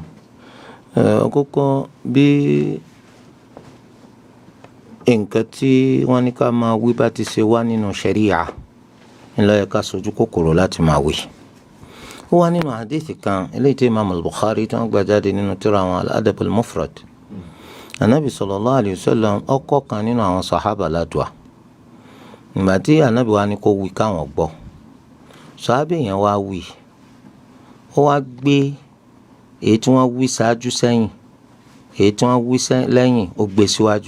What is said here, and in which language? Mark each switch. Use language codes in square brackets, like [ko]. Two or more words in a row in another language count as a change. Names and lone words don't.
[yo] Àkọ́kọ́ bí nǹkan tí wọ́n ní ká máa wí bá ti ṣe wá nínú ṣẹ̀ríà ńlọ yẹ ká sojú kòkòrò láti máa wí. Ó wá nínú hadith kan eléyìí tí Imam al-Bukhari tí wọ́n gbà jáde nínú tírà àwọn al-Adab al-Mufrad. Anabi [ar] صلى الله عليه وسلم [yo] ọkọ̀ kan nínú àwọn sàhábà ládùá. Ìgbà tí anabi wa ní kó wí káwọn gbọ́. Sàhábà yẹn wá wí. Ó wá gbé èyí tí wọ́n wí ṣáájú sẹ́yìn èyí tí wọ́n wí lẹ́yìn ó gbé síwájú.